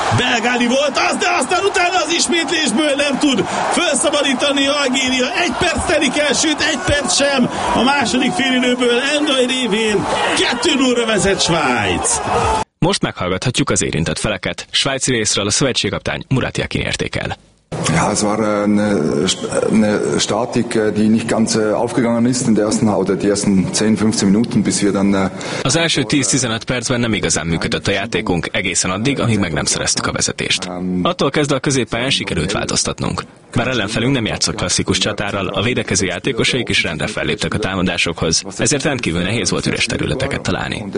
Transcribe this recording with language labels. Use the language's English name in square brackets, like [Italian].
[Hungarian] Belgáli volt az, de aztán utána az ismétlésből nem tud felszabadítani Algéria. 1 perc telik el, sőt 1 perc sem. A második fél időből Endoy révén 2-0-ra vezet Svájc. Most meghallgathatjuk az érintett feleket. Svájci részről a szövetségkaptány Murat Jakin értékel. [German] Ja, es war eine Statik, die nicht ganz aufgegangen ist in der ersten oder die ersten 10-15 Minuten, bis wir dann. [Hungarian] Az első 10-15 percben nem igazán működött a játékunk, egészen addig, amíg meg nem szereztük a vezetést. Attól kezdve a középpályán sikerült változtatnunk. Már ellenfelünk nem játszott klasszikus csatárral, a védekező játékosaik is rendre felléptek a támadásokhoz, ezért rendkívül nehéz volt üres területeket találni.